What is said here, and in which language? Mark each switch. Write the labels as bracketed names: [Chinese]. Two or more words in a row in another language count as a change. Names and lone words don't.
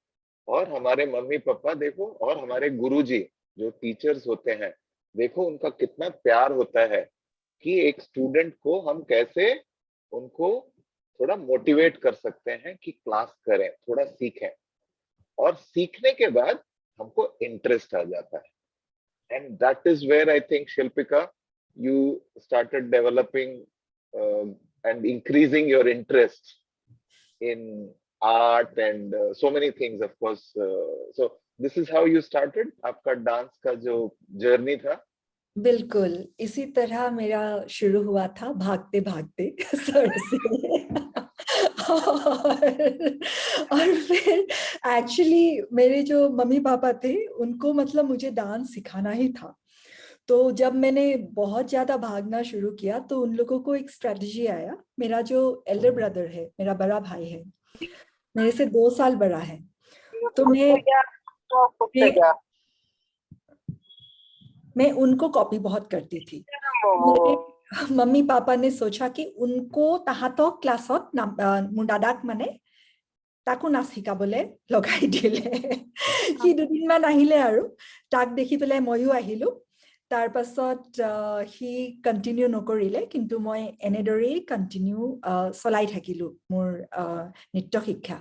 [Hindi] और हमारे मम्मी पापा देखो, और हमारे गुरुजी जो टीचर्स होते हैं, देखो उनका कितना प्यार होता है कि एक स्टूडेंट को हम कैसे उनको थोड़ा मोटिवेट कर सकते हैं कि क्लास करें, थोड़ा सीखें। और सीखने के बाद हमको इंटरेस्ट आ जाता है। [English] and that is where I think शिल्पिका you started developing and increasing your interest in art and so many things, of course. So this is how you started [Hindi] आपका डांस का जो जर्नी था? बिल्कुल इसी तरह मेरा शुरू हुआ था, भागते भागते सर से। और फिर एक्चुअली मेरे जो मम्मी पापा थे उनको मतलब मुझे डांस सिखाना ही था। तो जब मैंने बहुत ज्यादा भागना शुरू किया तो उन लोगों को एक स्ट्रेटजी आया। मेरा जो [English] elder brother [Hindi] है, मेरा बड़ा भाई है, मेरे से 2 साल बड़ा है। तो मैं मैं उनको कॉपी बहुत करती थी। मेरे मम्मी पापा ने सोचा कि उनको [Assamese] তাহাঁতক ক্লাছত মোৰ দাদাক মানে তাকো নাচ শিকাবলৈ লগাই দিলে। সি 2 দিনমান আহিলে আৰু তাক দেখি পেলাই ময়ো আহিলো। তাৰ পাছত সি কন্টিনিউ নকৰিলে, কিন্তু মই এনেদৰেই কন্টিনিউ চলাই থাকিলো মোৰ নৃত্য শিক্ষা।